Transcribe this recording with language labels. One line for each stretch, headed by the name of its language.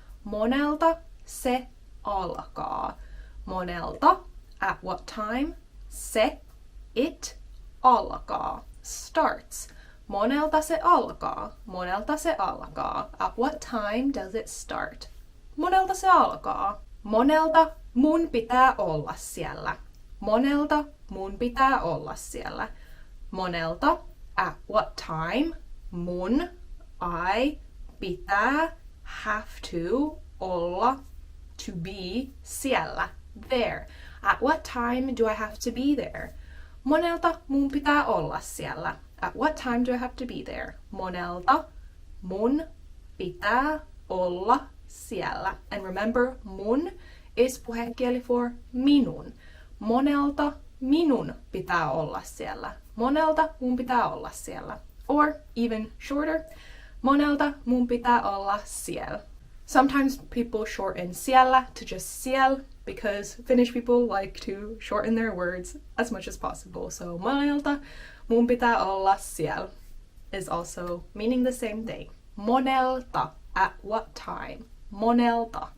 Finnish: Monelta se alkaa? Monelta,
English: at what time?
Finnish: Se, it, alkaa, starts. Monelta se alkaa? Monelta se alkaa?
English: At what time does it start?
Finnish: Monelta se alkaa? Monelta mun pitää olla siellä. Monelta mun pitää olla siellä.
English: Monelta, at what time? Mun, I, pitää, have to, olla, to be, siellä, there. At what time do I have to be there?
Finnish: Monelta mun pitää olla siellä.
English: At what time do I have to be there?
Finnish: Monelta mun pitää olla siellä.
English: And remember, mun is puhekieli for minun.
Finnish: Monelta minun pitää olla siellä. Monelta mun pitää olla siellä.
English: Or even shorter,
Finnish: monelta mun pitää olla siellä.
English: Sometimes people shorten siellä to just siel because Finnish people like to shorten their words as much as possible. So
Finnish: monelta mun pitää olla siellä
English: is also meaning the same thing. Monelta, at what time? Monelta.